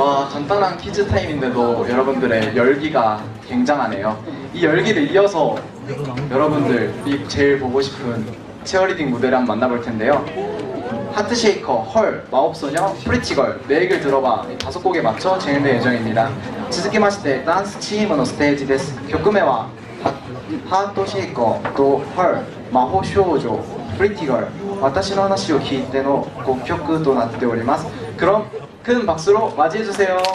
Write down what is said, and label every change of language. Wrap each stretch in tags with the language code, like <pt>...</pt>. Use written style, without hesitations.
<ko>간단한 퀴즈 타임인데도 여러분들의 열기가 굉장하네요. 이 열기를 이어서 여러분들이 제일 보고 싶은 치어리딩 무대를 한번 만나볼 텐데요. 하트쉐이커, 헐, 마법소녀, 프리티걸, 내 얘기를 들어봐. 5곡에 맞춰 진행될 예정입니다.</ko> <ja>続きましてダンスチームのステージです。曲名はハートシェイコーと 헐, 魔法少女、プリティガル、私の話を聞いての5曲となっております。</ja> <ko>그럼 큰 박수로 맞이해주세요.</ko>